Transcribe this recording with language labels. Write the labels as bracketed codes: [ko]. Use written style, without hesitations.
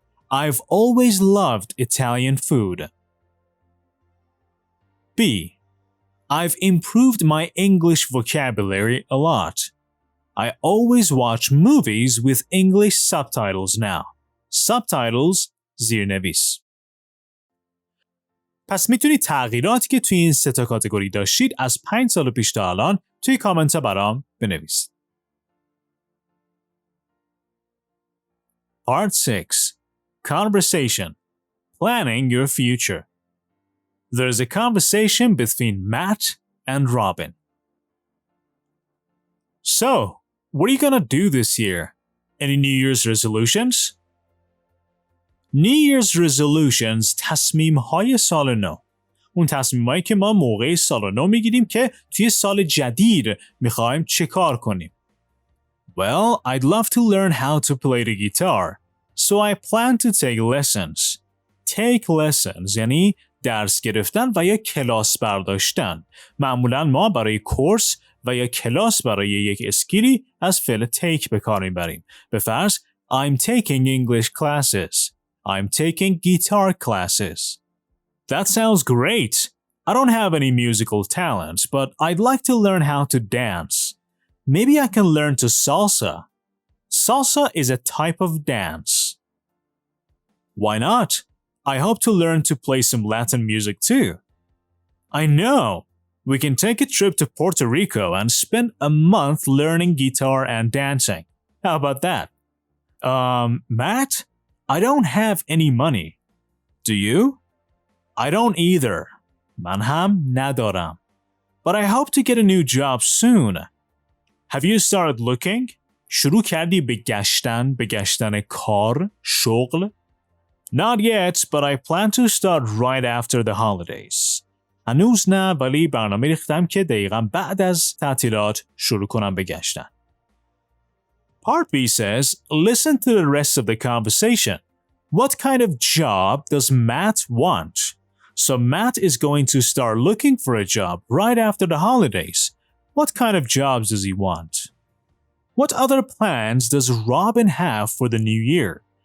[en] I've always loved Italian food. B. I've improved my English vocabulary a lot. I always watch movies with English subtitles now. Subtitles زیرنویس. [fa] پس میتونید تغییراتی که توی این 3 کاتگوری داشتید از 5 سال پیش تا الان توی کامنت ها برام بنویسید. [en] Part 6. Conversation. Planning your future. There's a conversation between Matt and Robin. So, what are you gonna do this year? Any New Year's resolutions? New Year's resolutions [fa] تصمیم‌های سال نو. اون تصمیم‌هایی که ما موقع سال نو میگیریم که توی سال جدید می‌خوایم چه کار کنیم. [en] Well, I'd love to learn how to play the guitar, so I plan to take lessons. Take lessons [fa] یعنی درس گرفتن و یا کلاس برداشتن. معمولاً ما برای کورس و یا کلاس برای یک اسکیلی از فعل take به کار میبریم. به فرض [en] I'm taking English classes. I'm taking guitar classes. That sounds great. I don't have any musical talents, but I'd like to learn how to dance. Maybe I can learn to salsa. Salsa is a type of dance. Why not? I hope to learn to play some Latin music too. I know. We can take a trip to Puerto Rico and spend a month learning guitar and dancing. How about that? Matt? I don't have any money. Do you? I don't either. [fa] من هم ندارم. [en] But I hope to get a new job soon. Have you started looking? [fa] شروع کردی به گشتن کار، شغل؟ [en] Not yet, but I plan to start right after the holidays. [fa] هنوز نه ولی برنامه ریختم که دقیقاً بعد از تعطیلات شروع کنم به گشتن. [en] Part B says, listen to the rest of the conversation. What kind of job does Matt want? So Matt is going to start looking for a job right after the holidays. What kind of jobs does he want? What other plans does Robin have for the new year?